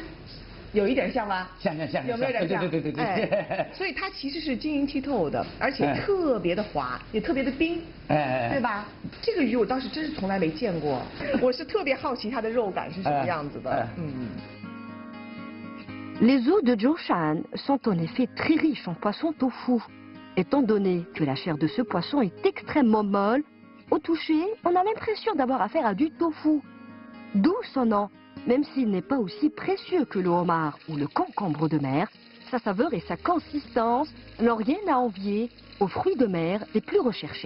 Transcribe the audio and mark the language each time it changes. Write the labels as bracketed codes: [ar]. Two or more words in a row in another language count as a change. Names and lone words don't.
[zh] 有一点像吧？像，有没有点像？对。哎，所以它其实是晶莹剔透的，而且特别的滑，也特别的冰，对吧？这个鱼我倒是真是从来没见过，我是特别好奇它的肉感是什么样子的。 [fr] Les eaux de Zhou Shan sont en effet très riches en poisson tofu. Étant donné que la chair de ce poisson est extrêmement molle, au toucher, on a l'impression d'avoir affaire à du tofu. D'où son nom. Même s'il n'est pas aussi précieux que le homard ou le concombre de mer, sa saveur et sa consistance n'ont rien à envier aux fruits de mer les plus recherchés.